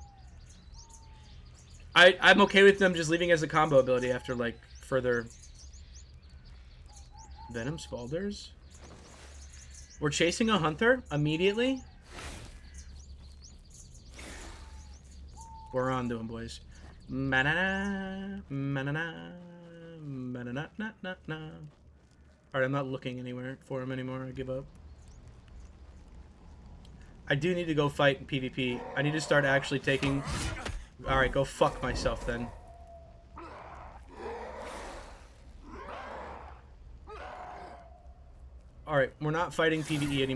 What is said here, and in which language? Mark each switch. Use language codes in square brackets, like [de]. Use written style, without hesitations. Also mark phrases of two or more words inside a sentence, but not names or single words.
[en] I'm okay with them just leaving it as a combo ability after like further. Venom Spalders. We're chasing a hunter immediately. We're on to him, boys. Manana, manana, manana, na, na, na. Alright, I'm not looking anywhere for him anymore. I give up. I do need to go fight in PvP. I need to start actually taking... Alright, go fuck myself then. Alright, we're not fighting PvE anymore.